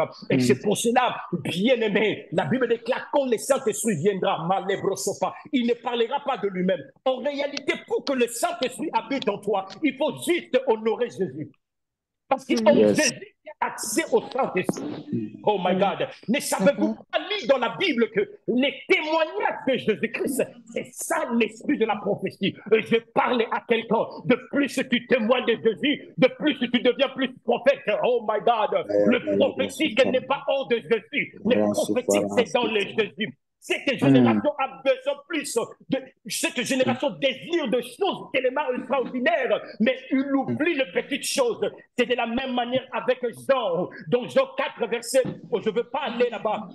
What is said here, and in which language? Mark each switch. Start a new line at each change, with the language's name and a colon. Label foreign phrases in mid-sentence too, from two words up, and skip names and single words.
French: Et c'est pour cela, bien-aimé, la Bible déclare quand le Saint-Esprit viendra, il ne parlera pas de lui-même. En réalité, pour que le Saint-Esprit habite en toi, il faut juste honorer Jésus. Parce que Jésus a accès au Saint-Esprit.
English: Oh my God.
French: Ne savez-vous pas lire dans la Bible que les témoignages de Jésus-Christ, c'est ça l'esprit de la prophétie. Et je parle à quelqu'un, de plus tu témoignes de Jésus, de plus tu deviens plus prophète.
English: Oh my God.
French: Le prophétique n'est pas hors de Jésus. Le prophétique, c'est dans le Jésus. Cette génération a besoin plus cette génération désire de choses tellement extraordinaires, mais il oublie les petites choses. C'est de la même manière avec Jean. Dans Jean 4, verset, je ne veux pas aller là-bas.